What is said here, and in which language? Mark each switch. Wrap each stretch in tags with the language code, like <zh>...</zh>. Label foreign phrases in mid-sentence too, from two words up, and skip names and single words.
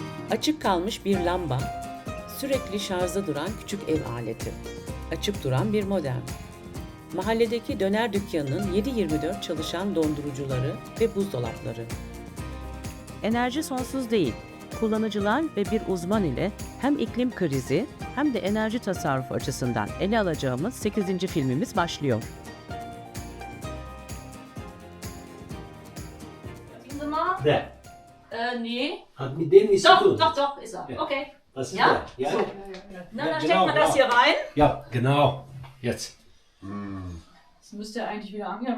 <tr>Açık kalmış bir lamba, sürekli şarjda duran küçük ev aleti, açık duran bir modem, mahalledeki döner dükkanının 7/24 çalışan dondurucuları ve buzdolapları. Enerji sonsuz değil. Kullanıcılar ve bir uzman ile hem iklim krizi hem de enerji tasarrufu açısından ele alacağımız 8. filmimiz başlıyor.</tr> <de>Warten Sie mal. Der. Nee. Hat mit dem nichts zu tun. Doch, ist er. Ja. Okay. Das ist Ja? der. Ja? So. Ja, Na, dann genau, steckt man das genau. hier rein. Ja, genau. Jetzt. Das müsste ja eigentlich wieder angehen.</de>